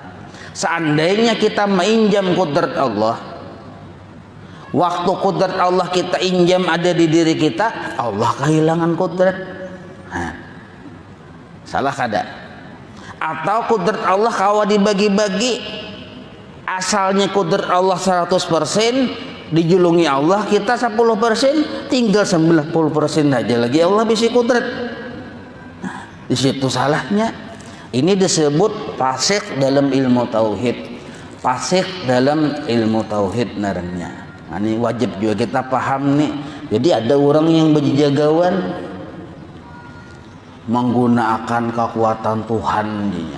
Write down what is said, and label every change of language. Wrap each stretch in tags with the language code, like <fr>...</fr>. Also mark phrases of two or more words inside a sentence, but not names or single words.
<id>Seandainya kita menginjam kudrat Allah, waktu kudrat Allah kita injam ada di diri kita, Allah kehilangan kudrat. Nah, salah kada? Atau kudrat Allah kawa dibagi-bagi, asalnya kudrat Allah 100%, dijulungi Allah kita 10%, tinggal 90% aja lagi Allah bisa kudrat. Nah, di situ salahnya. Ini disebut fasik dalam ilmu tauhid. Fasik dalam ilmu tauhid naranya. Nah, ini wajib juga kita paham nih. Jadi ada orang yang berjagawan menggunakan kekuatan Tuhan dinya.</id>